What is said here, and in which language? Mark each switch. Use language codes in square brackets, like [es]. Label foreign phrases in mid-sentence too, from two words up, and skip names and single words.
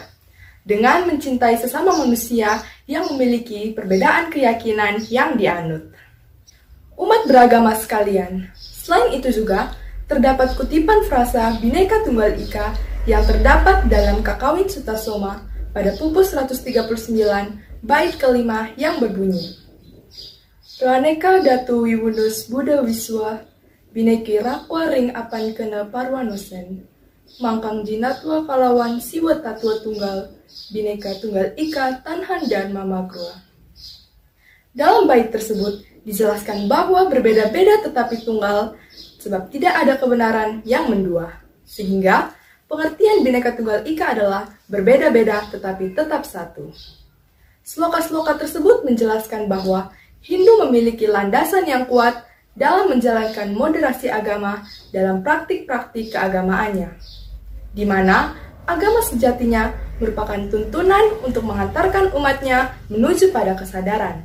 [id] Dengan mencintai sesama manusia yang memiliki perbedaan keyakinan yang dianut. Umat beragama sekalian, selain itu juga terdapat kutipan frasa Bhinneka Tunggal Ika yang terdapat dalam Kakawin Sutta Soma pada pupus 139 bait kelima yang berbunyi, [kaw] Raneka Datu Wiwunus Buddha Wiswa Bhineki Rakwa Ring Apan Kena Parwanosen Mangkang Jinatwa Kalawan Siwa Tatwa Tunggal Bhinneka Tunggal Ika Tanhan dan Mamakrua. [id] Dalam bait tersebut dijelaskan bahwa berbeda-beda tetapi tunggal sebab tidak ada kebenaran yang mendua. Sehingga pengertian Bhinneka Tunggal Ika adalah berbeda-beda tetapi tetap satu. Sloka-sloka tersebut menjelaskan bahwa Hindu memiliki landasan yang kuat dalam menjalankan moderasi agama dalam praktik-praktik keagamaannya, di mana agama sejatinya merupakan tuntunan untuk mengantarkan umatnya menuju pada kesadaran.